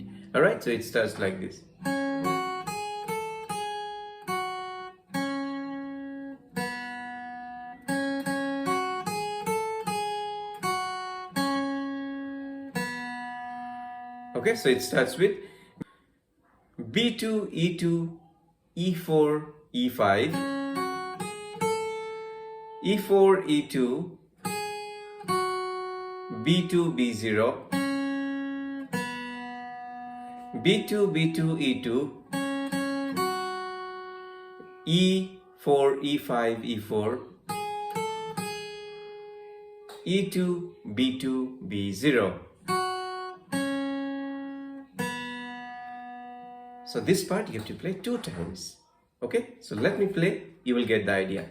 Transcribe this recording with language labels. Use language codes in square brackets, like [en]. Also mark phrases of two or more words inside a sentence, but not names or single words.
[en] Alright, so it starts like this. Okay, so it starts with B2, E2, E4, E5, E4, E2, B2, B0, B2, B2, E2, E4, E5, E4, E2, B2, B0. So this part you have to play 2 times. Okay, so let me play, you will get the idea.